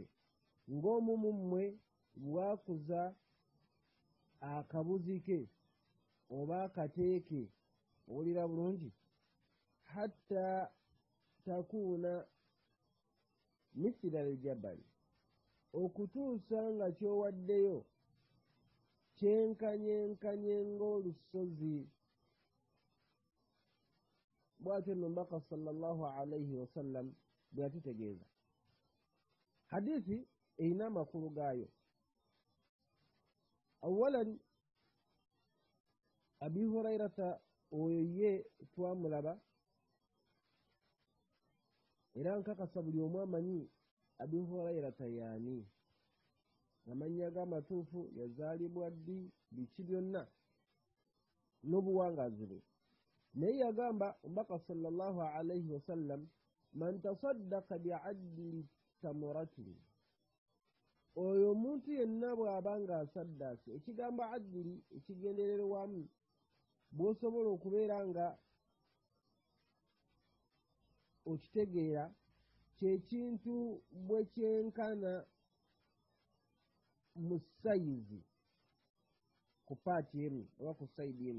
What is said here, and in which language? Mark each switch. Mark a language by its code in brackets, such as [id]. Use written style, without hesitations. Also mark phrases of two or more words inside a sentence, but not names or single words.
[lg] ng'omu mu mmwe bwakuza akabuzi ke oba akateeke, owulira bulungi, [ar] حتى تكون مثل الجبل, [lg] okutuusa nga kyowaddeyo kyenkanyenkanye ng'olusozi. bw'atyo nno mbaka [ar] صلى الله عليه وسلم [lg] bwe yatutegeeza. hadithi erina amakulu gaayo. awalan abi hurairata oyo ye twamulaba era nkakasa buli omu amanyi abi hurairata yaani, amannya g'amatuufu, yazaalibwa ddi, biki byonna n'obuwangaazi bwe. naye yagamba omubaka [ar] صلى الله عليه وسلم, من تصدق بعدل تمرة, [lg] oyo omuntu yenna bw'aba nga asaddaase. ekigambo adili ekigendererwamu bw'osobola okubeera nga okitegeera, kyekintu bwe kyenkana mu sayizi ku paati emu oba ku sayidi emu.